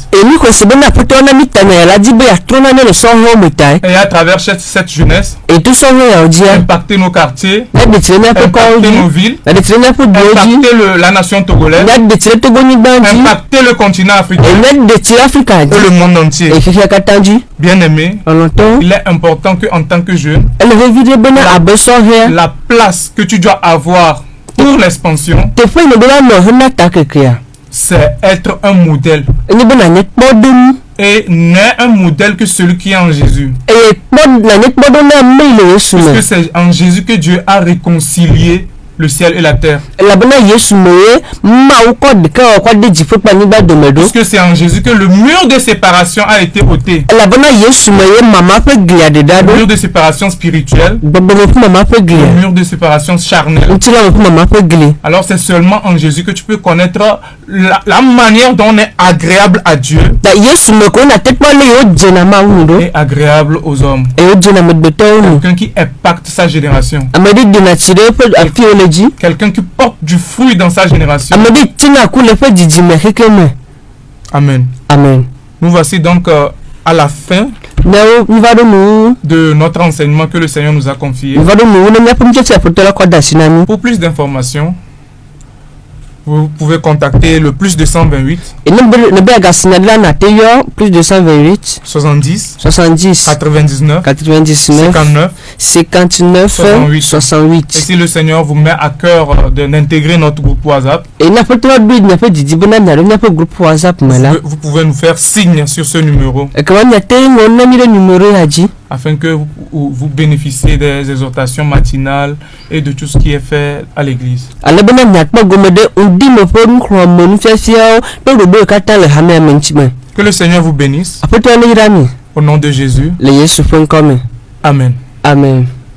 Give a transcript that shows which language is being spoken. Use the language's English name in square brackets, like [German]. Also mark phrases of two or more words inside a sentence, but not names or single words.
[French] Et à travers cette jeunesse, impacter nos quartiers, impacter nos villes, impacter la nation togolaise, impacter le continent africain et le monde entier. Bien aimé, il est important qu'en tant que jeune, la place que tu dois avoir pour pour l'expansion, [Ewe] teƒe yi be la nɔ hena takekea [French] c'est être un modèle. [Ewe] enye be nanye kpɔɖonu [French] Et n'est un modèle que celui qui est en Jésus. [Ewe] eye nanye kpɔɖonu ame yi le Yesu [French] Parce que [Ewe] me [French] c'est en Jésus que Dieu a réconcilié le ciel et la terre. [Ewe] elabena Yesu me ye Mawu kɔ ɖeka kɔ de dziƒo kple anyigba dome ɖo [French] Parce que c'est en Jésus que le mur de séparation a été ôté. [Ewe] elabena Yesu me ye mama ƒe glia ɖeɖa [French] Le [Ewe] ɖo [French] mur de séparation spirituelle, [Ewe] gbɔgbɔme ƒe mama ƒe le glia [French] mur de séparation charnelle. [Ewe] ŋutilame ƒe mama ƒe gli [French] Alors c'est seulement en Jésus que tu peux connaître la manière dont on est agréable à Dieu [Ewe] ta Yesu me ko na te kpɔ le yewo dzena Mawu ŋu ɖo [French] et agréable aux hommes. [Ewe] eye wodzena amegbetɔwo ŋu [French] Quelqu'un qui impacte sa génération. [Ewe] ame ɖe dena tsi ɖe eƒe afiwo le dzi [French] Quelqu'un qui porte du fruit dans sa génération. [Ewe] ame ɖe tina ku le eƒe dzidzime xeke me [French] Amen. [Ewe] amen [French] Nous voici donc à la fin [Ewe] nyawo miva ɖo nuwu [French] de notre enseignement que le Seigneur nous a confié. [Ewe] miva ɖo nuwu ne míaƒe nufiafia aƒetɔ la kɔ da asi na mí [French] Pour plus d'informations, vous pouvez contacter le plus 228 [Ewe] et ne be agasinya ɖe la nate yɔ plus 228 [French] 70 [Ewe] 70 [French] 99 [Ewe] 99 [French] 59. [Ewe] 59 [French] 68. Et [Ewe] 68 [French] si le Seigneur vous met à cœur d'intégrer notre groupe WhatsApp, [Ewe] et ne aƒetɔ la ɖoe miaƒe didi bena miaɖo miaƒe groupe WhatsApp me la [French] vous pouvez nous faire signe sur ce numéro [Ewe] ekema miate ŋɔ na mi ɖe numero ya dzi [French] afin que vous bénéficiez des exhortations matinales et de tout ce qui est fait à l'église. [Ewe] ale bena miakpɔ gome ɖe ŋdime ƒe nuxlɔme nufiafiawo kple ɖoɖowo katã le hamea me ŋuti me [French] Que le Seigneur vous bénisse [Ewe] aƒetɔ ne yra mi [French] au nom de Jésus. [Ewe] le Yesu ƒe ŋkɔ me [French] Amen. [Ewe] amen